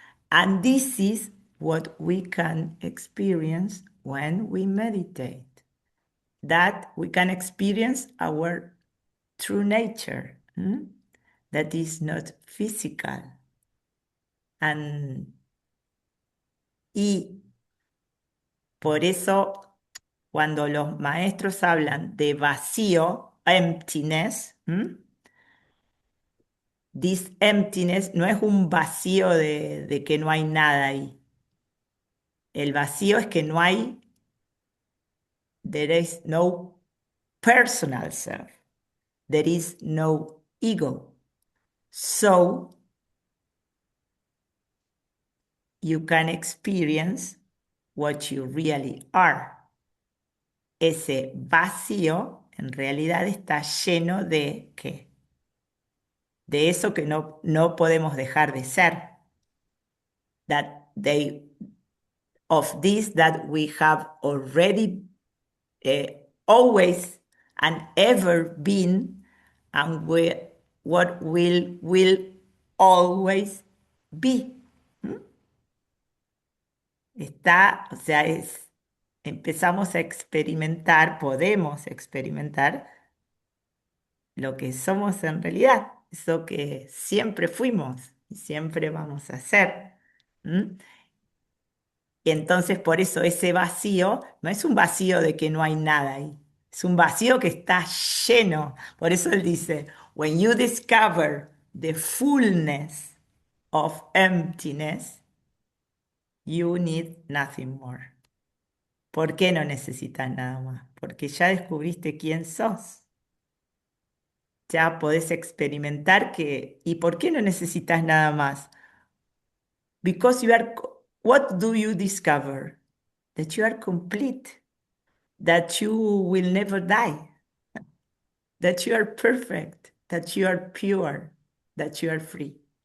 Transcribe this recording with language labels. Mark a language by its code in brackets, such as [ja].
[en] And this is what we can experience when we meditate. That we can experience our true nature, that is not physical. [es] Y por eso cuando los maestros hablan de vacío, [en] emptiness, this emptiness [es] no es un vacío de que no hay nada ahí. El vacío es que no hay, [en] there is no personal self, there is no ego. So you can experience what you really are. [es] Ese vacío en realidad está lleno de ¿qué? De eso que no podemos dejar de ser. [en] That they, of this that we have already always and ever been, and what will always be. [es] Está, o sea, empezamos a experimentar, podemos experimentar lo que somos en realidad, eso que siempre fuimos y siempre vamos a ser. Y entonces por eso ese vacío no es un vacío de que no hay nada ahí, es un vacío que está lleno. Por eso él dice, [en] when you discover the fullness of emptiness, you need nothing more. [es] ¿Por qué no necesitas nada más? Porque ya descubriste quién sos. Ya podés experimentar que, ¿y por qué no necesitas nada más? [en] Because what do you discover? That you are complete, that you will never die, that you are perfect, that you are pure, that you are free.